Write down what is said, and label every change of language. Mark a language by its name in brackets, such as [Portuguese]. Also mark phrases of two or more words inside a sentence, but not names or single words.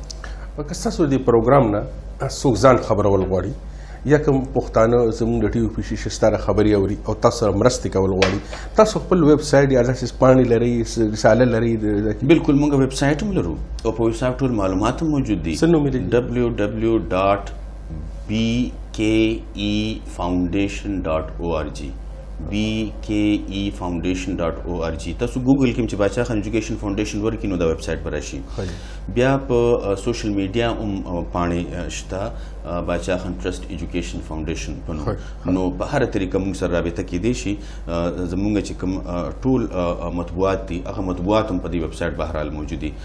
[Pashto] که ستاسو د پروګرام نه څوک ځان خبرول غواړي یا کوم پښتانه زموږ د ټي وي په شیشه ستاره خبرې اوري او تاسو سره مرستې کول غواړي، تاسو خپل [English] web site [Pashto] یا داسې پاڼې لرئ، رساله لرئ؟ بالکل موږ [English] web site [Pashto] هم لرو او په [English] web site [Pashto] ټول معلومات هم موجود دي. څه نوم یې دی؟ www.bkefoundation.org bkefoundation.org. تاسو ګوګل کې چې باچا خان ایجوکیشن فاونډیشن ورکې نو دا [English] web site [Pashto] پر راشي. بیا په [English] social media [Pashto] هم پاڼې شته باچا خان ټرست ایجوکیشن فاونډیشن په نوم. نو په هر طریقه موږ سره رابطه کېدی شي. زموږ چې کوم ټول مطبوعات دي هغه مطبوعات هم په دې [English] web site [Pashto] بهرحال موجود دي.